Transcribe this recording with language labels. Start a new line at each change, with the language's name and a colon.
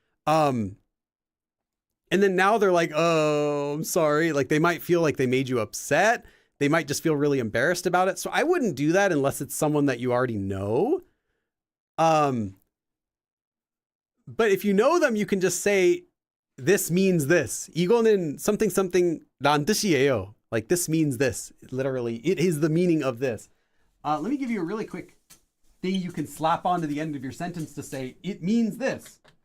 English: And then now they're like, oh, I'm sorry. Like they might feel like they made you upset. They might just feel really embarrassed about it. So I wouldn't do that unless it's someone that you already know. But if you know them, you can just say, this means this.
Korean: 이거는 something 란 뜻이에요.
English: Like this means this. Literally, it is the meaning of this. Let me give you a really quick thing you can slap onto the end of your sentence to say, it means this.